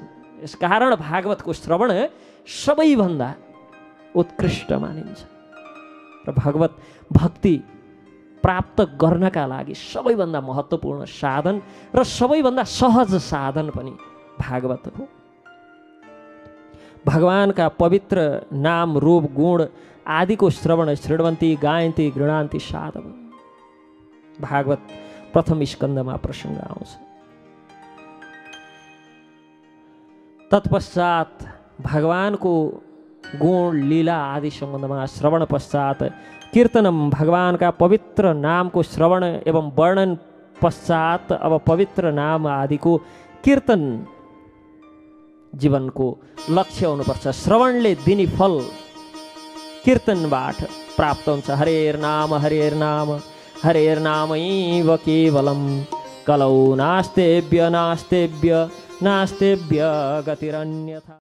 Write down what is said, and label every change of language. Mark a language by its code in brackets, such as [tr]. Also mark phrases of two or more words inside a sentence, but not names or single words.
[ne] यसकारण भागवतको श्रवण सबैभन्दा उत्कृष्ट मानिन्छ र भगवत भक्ति प्राप्त गर्नका लागि सबैभन्दा महत्त्वपूर्ण साधन र सबैभन्दा सहज साधन पनि भागवत हो। भगवानका पवित्र नाम, रूप, गुण आदिको श्रवण [sa] शृण्वन्ति, गायन्ति, गृणान्ति साधव। [ne] भागवत प्रथम स्कन्धमा प्रसङ्ग आउँछ। तत्पश्चात भगवानको गुण, लीला आदि सम्बन्धमा श्रवण पश्चात कीर्तनम, भगवानका पवित्र नामको श्रवण एवं वर्णन पश्चात अब पवित्र नाम आदिको कीर्तन जीवनको लक्ष्य हुनुपर्छ। श्रवणले दिने फल कीर्तनबाट प्राप्त हुन्छ। [sa] हरेर नाम हरेर्नामैव केवलम कलौ नास्तेभ्य गतिरन्यथा।